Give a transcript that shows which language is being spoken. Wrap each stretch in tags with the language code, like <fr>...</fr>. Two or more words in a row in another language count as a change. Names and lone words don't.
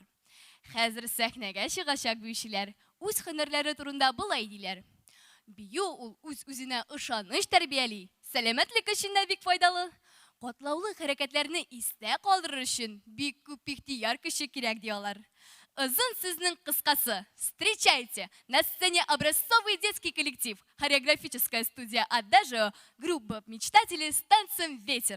<tt>Хәзер сәхнәгә чыгачак биючеләр үз һөнәрләре турында булай диләр. Бию ул үз-үзенә ышаныч тәрбияли. Сәламәтлек өчен дә бик файдалы. Катлаулы хәрәкәтләрне истә калдырыр өчен бик күп ихтияр көче кирәк диялар. Озын сүзнең кыскасы.</tt> <ru>Встречайте! На сцене образцовый детский коллектив. Хореографическая студия «Адажио», группа мечтателей с танцем «Ветер».</ru>